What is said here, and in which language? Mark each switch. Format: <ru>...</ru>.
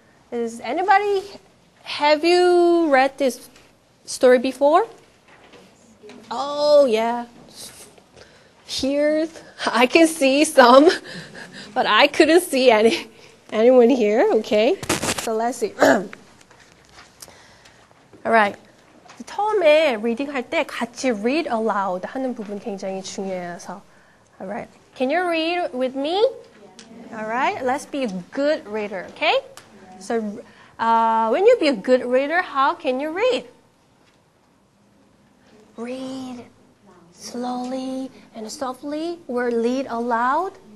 <en>Have you read this story before? Oh, yeah. Here, I can see some, but I couldn't see anyone here. Okay, so let's see. Alright.</en> <ko>처음에 리딩 할 때 같이</ko> <en>read aloud</en> <ko>하는 부분 굉장히 중요해서.</ko> <en>Alright. Can you read with me? Alright. Let's be a good reader, okay? So, when you be a good reader, how can you read? Read slowly and softly or read aloud?</en>